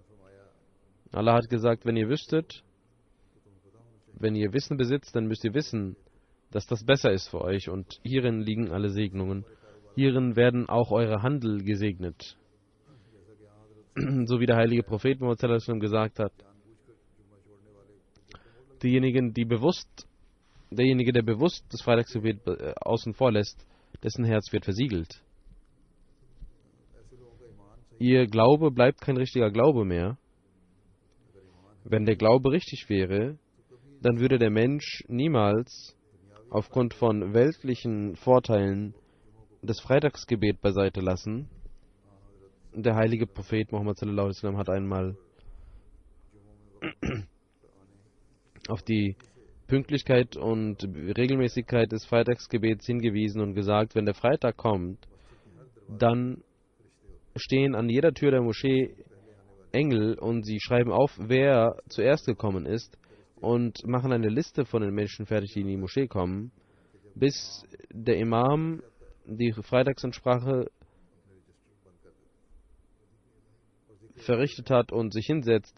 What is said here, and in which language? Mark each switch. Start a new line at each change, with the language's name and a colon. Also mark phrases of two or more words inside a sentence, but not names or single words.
German: Allah hat gesagt, wenn ihr wüsstet, wenn ihr Wissen besitzt, dann müsst ihr wissen, dass das besser ist für euch, und hierin liegen alle Segnungen. Hierin werden auch eure Handel gesegnet. So wie der heilige Prophet Muhammad
Arabic: صلى الله عليه وسلم
German: gesagt hat: derjenige, der bewusst das Freitagsgebet außen vor lässt, dessen Herz wird versiegelt. Ihr Glaube bleibt kein richtiger Glaube mehr. Wenn der Glaube richtig wäre, dann würde der Mensch niemals aufgrund von weltlichen Vorteilen das Freitagsgebet beiseite lassen. Der heilige Prophet Muhammad
Arabic: صلى الله عليه وسلم
German: hat einmal auf die Pünktlichkeit und Regelmäßigkeit des Freitagsgebets hingewiesen und gesagt, wenn der Freitag kommt, dann stehen an jeder Tür der Moschee Engel und sie schreiben auf, wer zuerst gekommen ist, und machen eine Liste von den Menschen fertig, die in die Moschee kommen, bis der Imam die Freitagsansprache verrichtet hat und sich hinsetzt.